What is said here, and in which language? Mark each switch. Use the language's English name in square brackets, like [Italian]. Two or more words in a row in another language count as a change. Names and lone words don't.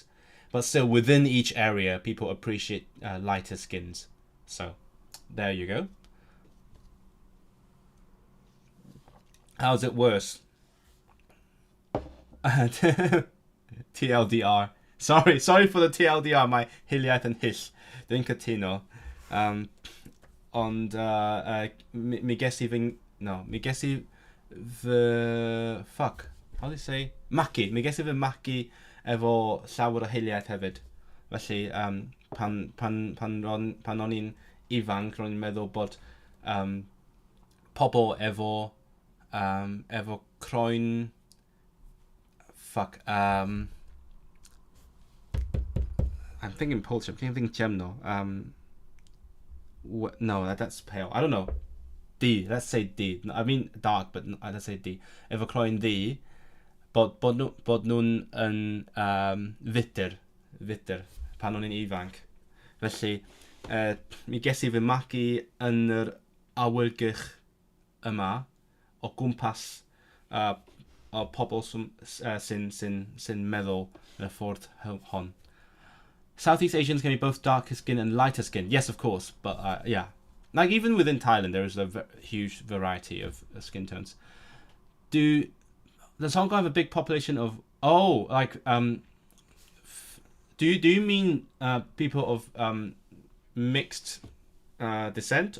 [English] But still, within each area, people appreciate lighter skins. So, there you go. How's it worse? TLDR. Sorry for the TLDR. My hiliaeth and hill. [Welsh] Dwi'n cytuno. Ond mi ges I fy... [English] Fuck. How do you say? [Welsh] Magu. Mi ges I fy magu efo llawer o hiliaeth hefyd. Felly, pan o'n i'n ifanc, ro'n i'n meddwl bod pobl efo croen... [English] Fuck. I'm thinking Polish. I'm thinking ciemno. No, that's pale. I don't know. D. Let's say D. I mean dark, but let's say D. [Welsh] Efo croen D, bod nhw'n yn fydr pan o'n i'n ifanc. Felly, mi ges I fy magu yn yr awyrgych yma o gwmpas o pobl sy'n meddwl yn y ffordd hon. [English] Southeast Asians can be both darker skin and lighter skin. Yes, of course, but yeah. Like, even within Thailand, there is a huge variety of skin tones. Does Hong Kong have a big population of... Oh, like... Do you mean people of mixed descent?